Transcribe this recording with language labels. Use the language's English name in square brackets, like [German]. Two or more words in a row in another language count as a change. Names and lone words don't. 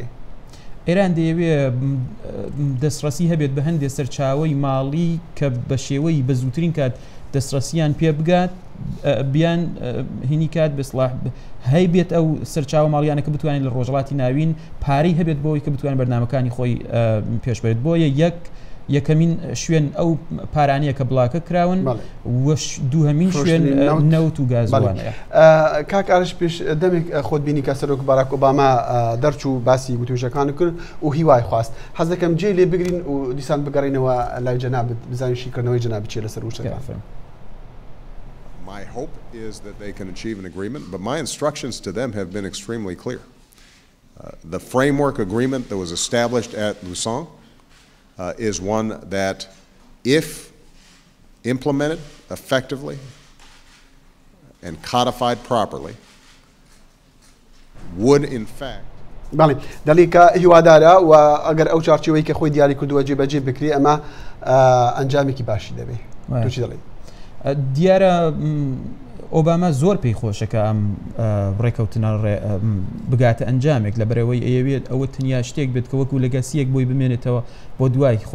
[Central Kurdish] ئێران دەیەوێت دەستڕەسی هەبێت بە هەندێک سەرچاوی ماڵی کە بە شێوەی بە زووترین کات دەستڕەسییان پێ بگات بیان هینی کات بەسڵاح هەیبێت ئەو سەرچاوە ماڵیانە کە بتوانین لە ڕۆژڵاتی ناوین پارەی هەبێت بۆی کە بتوانین بەرنامەکانی خۆی پێشبێت بۆیە یەکەمین شوێن ئەو پارانەیە کە بڵاکە کراون دووهەمین شوێن نەوت و گازوانەیە کاک ئارش پێش دەمێک خۆت بینی کە سەرۆک باراک ئۆباما دەرچوو باسی وتوێژەکان کرد و هیوای خواست حەز دەکەم جێ لێ بگرین و دیسان بگەڕینەوە لای جەنابەت بزانین شیکردنەوەی جەنابەت چیە لەسەر وشەکان. [English] My hope is that they can achieve an agreement, but my instructions to them have been extremely clear. The framework agreement that was established at Lausanne is one that, if implemented effectively and codified properly, would in fact [Central Kurdish] بله دلیک هیوادارە و ئەگەر ئەو چارچوبەی کە خۆی دیاری کردووە جێبەجێ بکرێ ئەمە ئەنجامێکی باشی دەبێت. توچی دەڵێ؟ دیارە ئۆباما زۆر پێی خۆشەکە ئەم ڕێکەوتنە بگاتە ئەنجامێک لە بەرەوەی ئەوێت ئەوە تەنیا شتێک بێت کە وەکو لەگەسیەک بۆی بمێنێتەوە بۆ دوای خۆی.